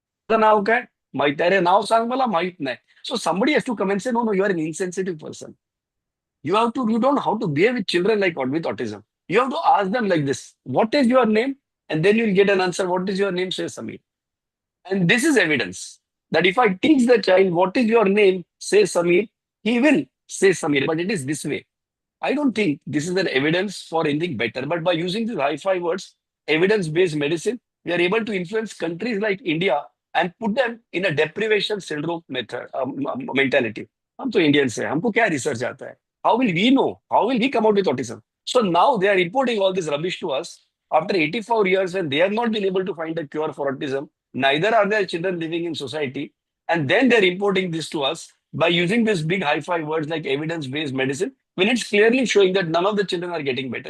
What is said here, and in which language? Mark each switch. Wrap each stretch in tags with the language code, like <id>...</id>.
<mr>नाव काय माहित आहे रे नाव सांग मला माहित नाही</mr> <en>so somebody has to come and say no you are an insensitive person you don't know how to behave with children with autism you have to ask them like this what is your name and then you'll get an answer what is your name says Samir and this is evidence that if I teach the child what is your name says Samir he will say Samir but it is this way I don't think this is an evidence for anything better. But by using these high-five words, evidence-based medicine, we are able to influence countries like India and put them in a deprivation syndrome mentality.</en> <hi>हम तो Indians हैं, हमको क्या research आता है?</hi> <en>How will we know? How will we come out with autism? So now they are importing all this rubbish to us after 84 years when they have not been able to find a cure for autism. Neither are their children living in society. And then they're importing this to us by using these big high-five words like evidence-based medicine when it's clearly showing that none of the children are getting better.</en>